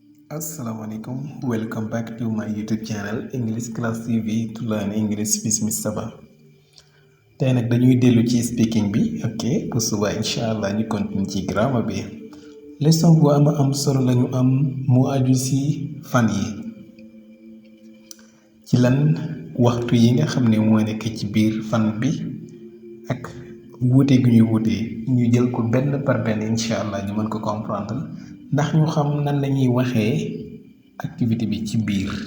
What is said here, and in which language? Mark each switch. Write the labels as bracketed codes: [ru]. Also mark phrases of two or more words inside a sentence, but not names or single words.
[ar] Assalamualaikum. [en] Welcome back to my YouTube channel English Class TV to learn English with Miss Saba. [wo] Tey nag dañuy dellu ci speaking bi ok bu suba [ar] incha allah [wo] ñu continue ci grammar bi. Leçon bu am solo lañu am mu aju ci fan yi ci lan waxtu yi nga xam ne moo nekk ci biir fan bi ak wuute gu ñuy wuute ñu jël ko benn par benn [ar] incha allah [wo] ñu mën ko comprendre ndax ñu xam nan lañuy waxee activité bi ci biir.